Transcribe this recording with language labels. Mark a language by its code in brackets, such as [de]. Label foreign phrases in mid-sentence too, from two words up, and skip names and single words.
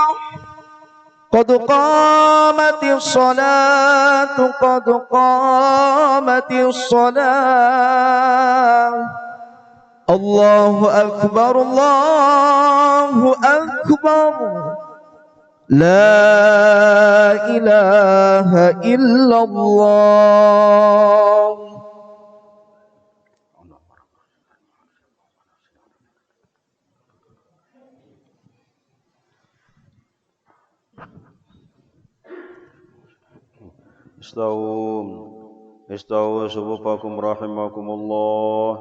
[ar] قد قامت الصلاة، قد قامت الصلاة. الله أكبر، الله أكبر. لا إله إلا الله. استووا صفوفكم رحمكم الله.